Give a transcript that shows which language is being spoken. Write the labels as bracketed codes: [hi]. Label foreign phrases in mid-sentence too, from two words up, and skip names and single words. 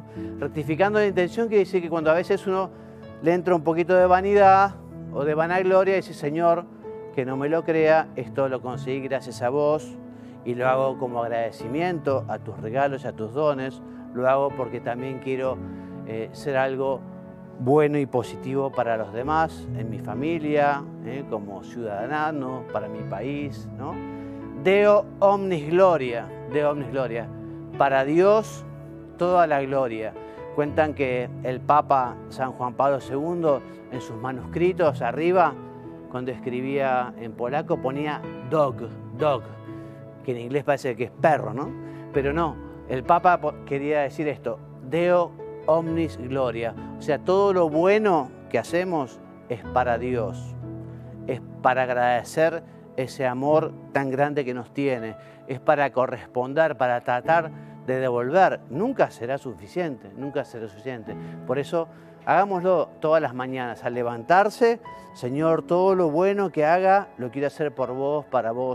[es] Rectificando la intención quiere decir que cuando a veces uno le entra un poquito de vanidad o de vanagloria, dice, Señor, que no me lo crea, esto lo conseguí gracias a vos y lo hago como agradecimiento a tus regalos y a tus dones, lo hago porque también quiero ser algo bueno y positivo para los demás, en mi familia, como ciudadano, para mi país, ¿no? [la] Deo omnis gloria, Deo omnis gloria. [es] Para Dios toda la gloria. Cuentan que el Papa San Juan Pablo II, en sus manuscritos arriba, cuando escribía en polaco, ponía dog, que en inglés parece que es perro, ¿no? Pero no, el Papa quería decir esto, [la] Deo omnis gloria. [es] O sea, todo lo bueno que hacemos es para Dios, es para agradecer ese amor tan grande que nos tiene, es para corresponder, para tratar de devolver. Nunca será suficiente, nunca será suficiente. Por eso, hagámoslo todas las mañanas, al levantarse, Señor, todo lo bueno que haga, lo quiero hacer por vos, para vos.